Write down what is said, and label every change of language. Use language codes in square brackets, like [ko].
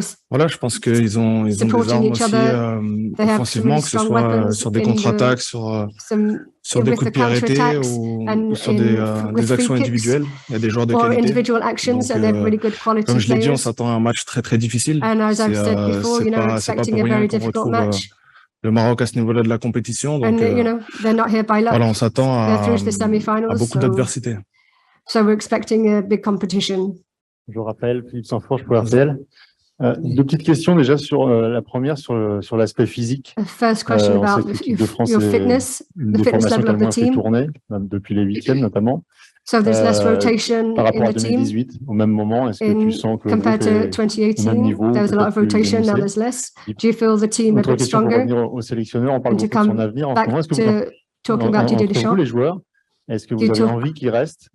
[fr] Voilà, je pense qu'ils ont des armes aussi offensivement, que ce soit sur des contre-attaques, sur des coups de pied arrêtés ou sur des actions individuelles. Il y a des joueurs de qualité. Donc, comme je l'ai dit, on s'attend à un match très très difficile. C'est pas pour rien qu'on retrouve le Maroc à ce niveau-là de la compétition. Donc, voilà, on s'attend à beaucoup d'adversité. [en] So we're expecting a big competition. [fr] Je rappelle, Philippe Sanfourche pour RTL. Deux petites questions déjà sur la première sur l'aspect physique. [en] First question about your fitness, the fitness level of the team. [fr] Tourné, depuis les huitièmes notamment. [en] So there's less rotation [fr] par rapport [en] in [fr] à [en] the team. [fr] 2018, au même moment, est-ce que tu sens que [en] compared to 2018, there was a lot of rotation, now there's less. Do you feel the team a bit stronger? [fr] Au sélectionneur, on parle beaucoup de son avenir en ce moment. Est-ce que [en] talking about Didier Deschamps, [fr] les joueurs, est-ce que vous avez envie qu'il reste?